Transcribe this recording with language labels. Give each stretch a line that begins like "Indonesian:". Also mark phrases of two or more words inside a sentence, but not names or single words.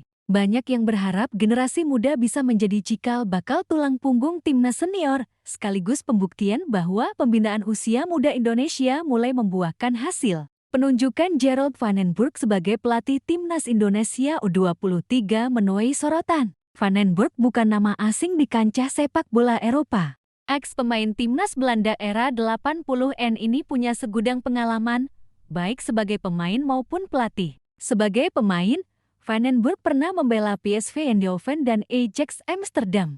Indonesian: Banyak yang berharap generasi muda bisa menjadi cikal bakal tulang punggung timnas senior, sekaligus pembuktian bahwa pembinaan usia muda Indonesia mulai membuahkan hasil. Penunjukan Gerald van den Burg sebagai pelatih timnas Indonesia U23 menuai sorotan. Van den Burg bukan nama asing di kancah sepak bola Eropa. Ex pemain timnas Belanda era 80-an ini punya segudang pengalaman, baik sebagai pemain maupun pelatih. Sebagai pemain, Van den Burg pernah membela PSV Eindhoven dan Ajax Amsterdam.